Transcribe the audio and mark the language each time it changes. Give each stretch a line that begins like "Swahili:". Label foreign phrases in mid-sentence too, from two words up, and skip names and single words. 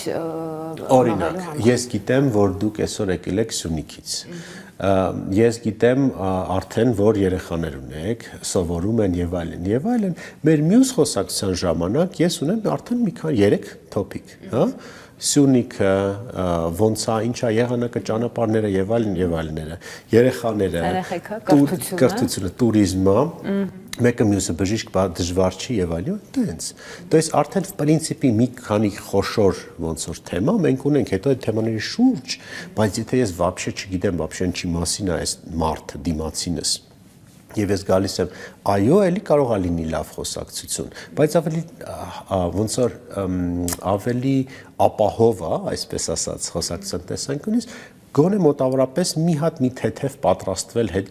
Armenian: օրինակ, ես գիտեմ, որ դուք այսօր եկել եք Սյունիքից։ Ես գիտեմ արդեն, որ երեխաներ ունեք, սովորում են եւ այլն, մեր մյուս խոսակցության ժամանակ ես ունեմ արդեն մի քանի 3 topic, հա? Սյունիքը, ոնց է, ինչ է եղանակը, ճանապարհները եւ այլները, երեխաները, կրթությունը, туриզմը, մեկը մյուսը բժիշկ դժվար չի եւ այլն, տենց։
Russian: То есть
Armenian: արդեն
Russian: в принципе
Armenian: մի քանի խոշոր ոնց որ թեմա մենք ունենք, հետո այդ թեմաների շուրջ, բայց եթե ես вообще չգիտեմ, вообще ինչի մասին է այս մարդը դիմացինս, եւ ես գալիս եմ, այո, էլի կարող է լինի լավ խոսակցություն, բայց ավելի ոնց որ ավելի ապահով է, այսպես ասած, խոսակցության տեսանկյունից, գոնե մոտավորապես մի հատ մի թեթև պատրաստվել հետ